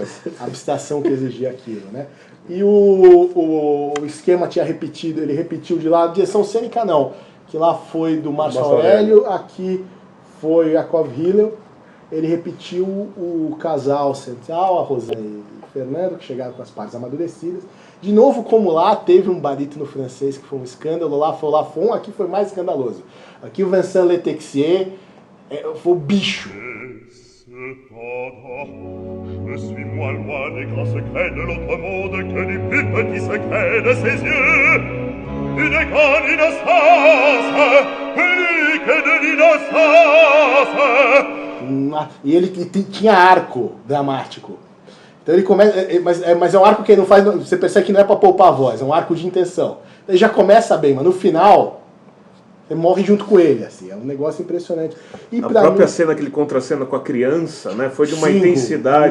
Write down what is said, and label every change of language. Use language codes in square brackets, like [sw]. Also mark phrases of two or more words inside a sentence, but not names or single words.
[pt] A abstração que exigia aquilo, né? E o esquema tinha repetido, ele repetiu de lá, a direção cênica não, que lá foi do Márcio Aurélio, aqui foi Yakov Hillel, ele repetiu o casal central, a Rosane e o Fernando, que chegaram com as partes amadurecidas. De novo, como lá, teve um barítono francês que foi um escândalo, lá foi o Lafon, aqui foi mais escandaloso. Aqui o Vincent Letexier foi o bicho. [fr] Je suis moins loin des grands secrets de l'autre monde que du plus petit secret de ses yeux. Une grande innocence, plus que de l'innocence. [pt] E ele tinha arco dramático. Então ele começa, mas é um arco que não faz, você percebe que não é para poupar a voz, é um arco de intenção. Ele já começa bem, mas no final você morre junto com ele, assim, é um negócio impressionante. E A própria cena, aquele contracena com a criança, né, foi de uma intensidade.